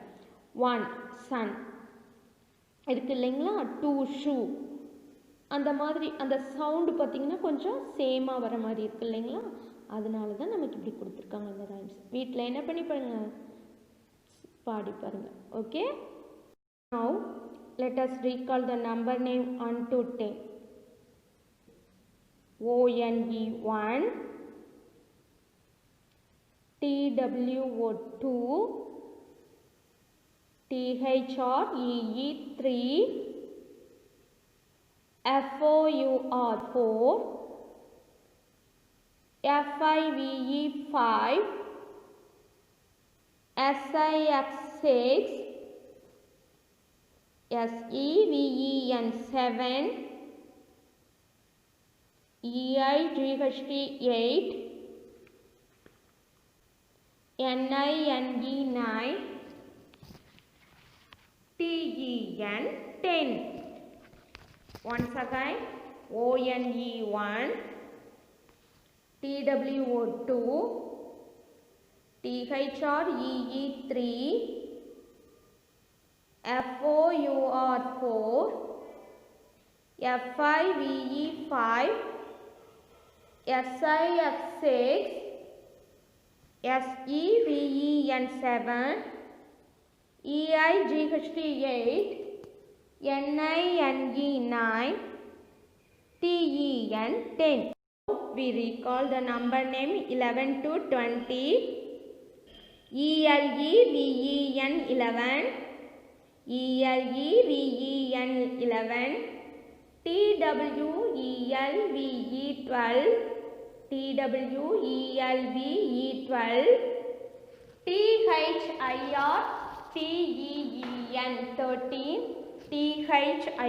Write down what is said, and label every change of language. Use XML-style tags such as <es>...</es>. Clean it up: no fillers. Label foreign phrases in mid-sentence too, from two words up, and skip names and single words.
<ta>1 sun இருக்குது இல்லைங்களா? 2 shoe. அந்த மாதிரி அந்த சவுண்டு பார்த்திங்கன்னா கொஞ்சம் சேமாக வர மாதிரி இருக்குது இல்லைங்களா? அதனால தான் நமக்கு இப்படி கொடுத்துருக்காங்க இந்த ரைம்ஸ். வீட்டில் என்ன பண்ணி பாருங்க, பாடி பாருங்கள். ஓகே,</ta> <en>now let us recall the number name 1 to 10. ONE 1, TWO 2, THREE 3, FOUR 4, FIVE 5, SIX 6, SEVEN 7, EIGHT 8, NINE 9, TEN 10. Once again, ONE 1, TWO 2, THREE 3, FOUR 4, FIVE 5, SIX 6, SEVEN 7, EIGHT 8, NINE 9, TEN 10. We recall the number name 11 to 20. ELEVEN 11, ELEVEN 11, TWELVE 12, TWELVE 12, THIR TEEN 13, THIR</en>